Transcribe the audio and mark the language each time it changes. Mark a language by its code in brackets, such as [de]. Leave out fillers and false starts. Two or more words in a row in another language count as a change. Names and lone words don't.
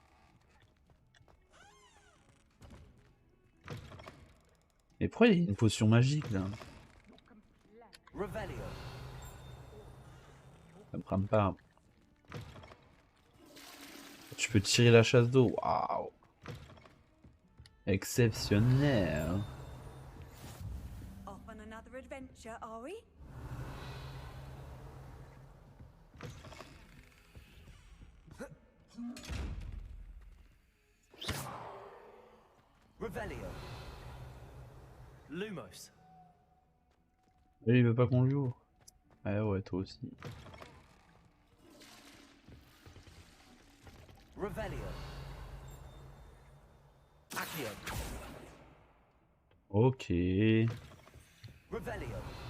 [fr] Et pourquoi il y a une potion magique là? Revelio. Ça me prend pas. Tu peux tirer la chasse d'eau. Waouh! Exceptionnel! [en] Off on another adventure, are we? [fr] Revelio. Lumos. Et il veut pas qu'on joue. Ah ouais, toi aussi. Revelio. Accio. Ok. Revelio.